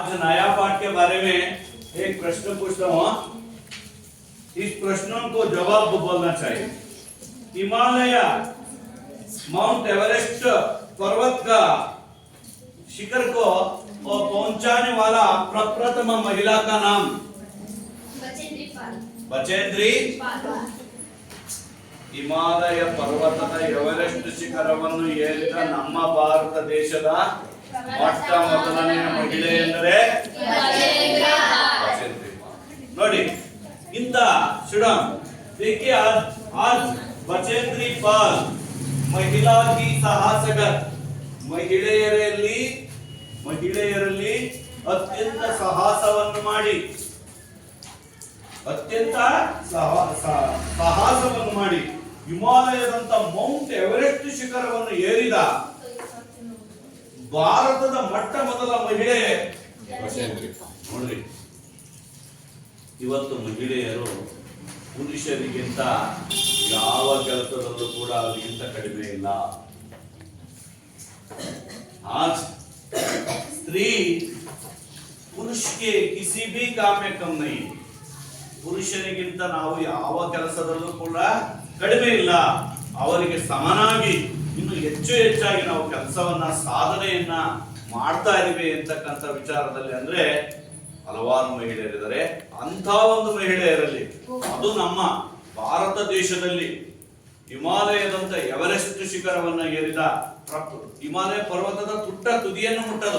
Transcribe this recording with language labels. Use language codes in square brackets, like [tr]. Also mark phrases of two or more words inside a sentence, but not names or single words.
[hi] नया पाठ के बारे में एक प्रश्न पूछता हूँ। इस प्रश्नों को जवाब बोलना चाहिए। हिमालय माउंट एवरेस्ट पर्वत का शिखर को पहुंचाने वाला प्रप्रथम महिला का नाम? [kn] बचेंद्री पाल। ಹಿಮಾಲಯ ಪರ್ವತದ ಎವರೆಸ್ಟ್ ಶಿಖರವನ್ನು ಏರಿದ ನಮ್ಮ ಭಾರತ ದೇಶದ ಮೊಟ್ಟ ಮೊದಲನೆಯ ಮಹಿಳೆ ಎಂದರೆ बचेंद्री पाल। ನೋಡಿ ಇಂತ [hi] सुडम देखिए आज बचेंद्री पाल महिला की साहसगर [kn] ಮಹಿಳೆಯರಲ್ಲಿ ಅತ್ಯಂತ ಸಾಹಸವನ್ನು ಮಾಡಿ ಹಿಮಾಲಯದಂತ ಮೌಂಟ್ ಎವರೆಸ್ಟ್ ಶಿಖರವನ್ನು ಏರಿದ ಭಾರತದ ಮೊಟ್ಟ ಮೊದಲ ಮಹಿಳೆ ನೋಡ್ರಿ. ಇವತ್ತು ಮಹಿಳೆಯರು ಪುರುಷರಿಗಿಂತ ಯಾವ ಕೆಲಸದಲ್ಲೂ ಕೂಡ ಅವರಿಗಿಂತ ಕಡಿಮೆ ಇಲ್ಲ. [hi] आज स्त्री पुरुष के किसी भी काम में कम नहीं. [kn] ಪುರುಷರಿಗಿಂತ ನಾವು ಯಾವ ಕೆಲಸದಲ್ಲೂ ಕೂಡ ಕಡಿಮೆ ಇಲ್ಲ. ಅವರಿಗೆ ಸಮನಾಗಿ ಇನ್ನು ಹೆಚ್ಚಾಗಿ ನಾವು ಕೆಲಸವನ್ನ ಸಾಧನೆಯನ್ನ ಮಾಡ್ತಾ ಇದೀವಿ ಅಂತಕ್ಕಂಥ ವಿಚಾರದಲ್ಲಿ ಅಂದ್ರೆ ಹಲವಾರು ಮಹಿಳೆಯರಿದ್ದಾರೆ. ಅಂತ ಒಂದು ಮಹಿಳೆಯರಲ್ಲಿ ಅದು ನಮ್ಮ ಭಾರತ ದೇಶದಲ್ಲಿ ಹಿಮಾಲಯದಂತ ಎವರೆಸ್ಟ್ ಶಿಖರವನ್ನು ಏರಿದ ಹಿಮಾಲಯ ಪರ್ವತದ ತುದಿಯನ್ನು ಮುಟ್ಟದು.